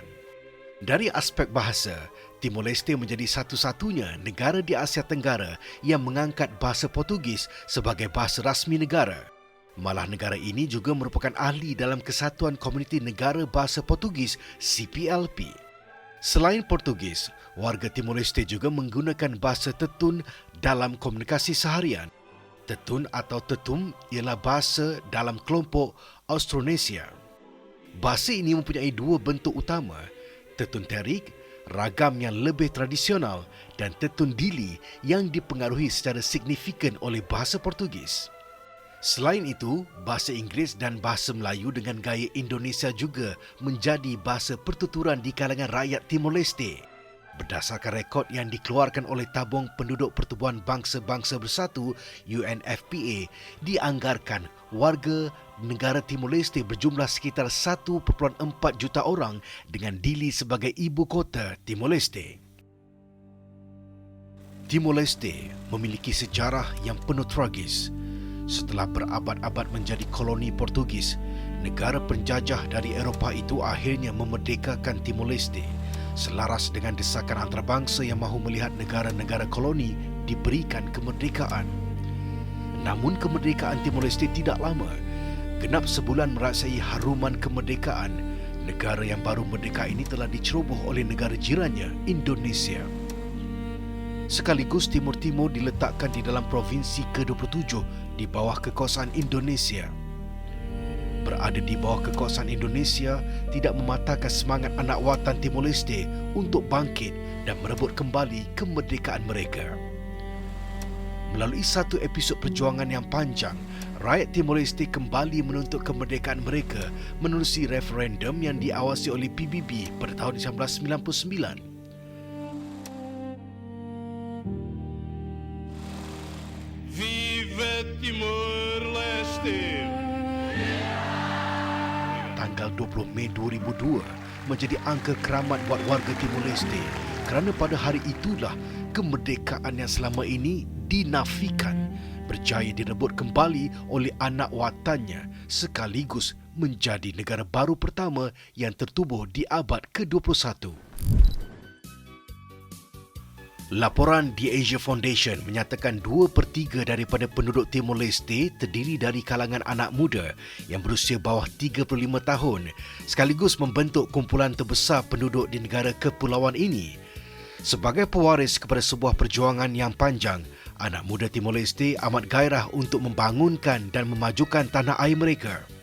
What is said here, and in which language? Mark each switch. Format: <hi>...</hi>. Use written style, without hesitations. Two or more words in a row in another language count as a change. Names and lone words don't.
<ms>Dari aspek bahasa, Timor Leste menjadi satu-satunya negara di Asia Tenggara yang mengangkat bahasa Portugis sebagai bahasa rasmi negara. Malah negara ini juga merupakan ahli dalam Kesatuan Komuniti Negara Bahasa Portugis CPLP. Selain Portugis, warga Timor Leste juga menggunakan bahasa Tetun dalam komunikasi seharian. Tetun atau Tetum ialah bahasa dalam kelompok Austronesia. Bahasa ini mempunyai dua bentuk utama, Tetun Terik, ragam yang lebih tradisional, dan Tetun Dili yang dipengaruhi secara signifikan oleh bahasa Portugis. Selain itu, bahasa Inggeris dan bahasa Melayu dengan gaya Indonesia juga menjadi bahasa pertuturan di kalangan rakyat Timor Leste. Berdasarkan rekod yang dikeluarkan oleh Tabung Penduduk Pertubuhan Bangsa-Bangsa Bersatu UNFPA, dianggarkan warga negara Timor Leste berjumlah sekitar 1.4 juta orang dengan Dili sebagai ibu kota Timor Leste. Timor Leste memiliki sejarah yang penuh tragis. Setelah berabad-abad menjadi koloni Portugis, negara penjajah dari Eropah itu akhirnya memerdekakan Timor Leste, selaras dengan desakan antarabangsa yang mahu melihat negara-negara koloni diberikan kemerdekaan. Namun kemerdekaan Timor Leste tidak lama. Genap sebulan meraksai haruman kemerdekaan, negara yang baru merdeka ini telah diceroboh oleh negara jirannya, Indonesia. Sekaligus Timur Timur diletakkan di dalam provinsi ke-27 di bawah kekuasaan Indonesia. Berada di bawah kekuasaan Indonesia tidak mematahkan semangat anak watan Timor Leste untuk bangkit dan merebut kembali kemerdekaan mereka. Melalui satu episod perjuangan yang panjang, rakyat Timor Leste kembali menuntut kemerdekaan mereka menerusi referendum yang diawasi oleh PBB pada tahun 1999. Viva Timor Leste! Tanggal 20 Mei 2002 menjadi angka keramat buat warga Timor Leste kerana pada hari itulah kemerdekaan yang selama ini dinafikan berjaya direbut kembali oleh anak watannya sekaligus menjadi negara baru pertama yang tertubuh di abad ke-21. Laporan The Asia Foundation menyatakan 2/3 daripada penduduk Timor Leste terdiri dari kalangan anak muda yang berusia bawah 35 tahun, sekaligus membentuk kumpulan terbesar penduduk di negara kepulauan ini. Sebagai pewaris kepada sebuah perjuangan yang panjang, anak muda Timor Leste amat gairah untuk membangunkan dan memajukan tanah air mereka.</ms>